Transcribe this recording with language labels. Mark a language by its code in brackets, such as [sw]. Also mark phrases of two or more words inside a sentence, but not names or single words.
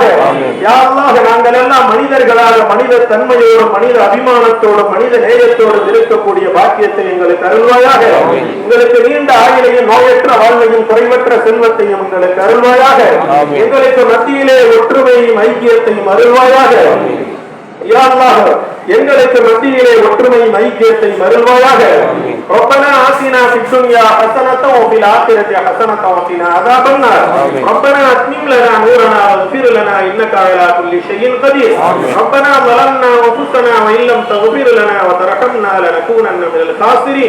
[ta] யாரெல்லாம் நாங்கள் எல்லாம் மனிதர்களாக மனித தன்மையோடும் மனித அபிமானத்தோடும் மனித நேயத்தோடும் இருக்கக்கூடிய பாக்கியத்தை எங்களுக்கு அருள்வாயாக. எங்களுக்கு நீண்ட ஆயுளையும் நோயற்ற வாழ்வையும் குறைவற்ற செல்வத்தையும் எங்களுக்கு அருள்வாயாக. எங்களுக்கு மத்தியிலே ஒற்றுமையும் ஐக்கியத்தையும் அருள்வாயாக. எங்களுக்கு மத்தியிலே ஒற்றுமையும் ஐக்கியத்தையும் அருள்வாயாக. [ar] ربنا آتنا في الدنيا حسنة وفي الآخرة حسنة وقنا عذاب النار. ربنا أتمم لنا نورنا واغفر لنا إنك على كل شيء قدير. ربنا ظلمنا أنفسنا وإن لم تغفر لنا وترحمنا لنكونن من الخاسرين.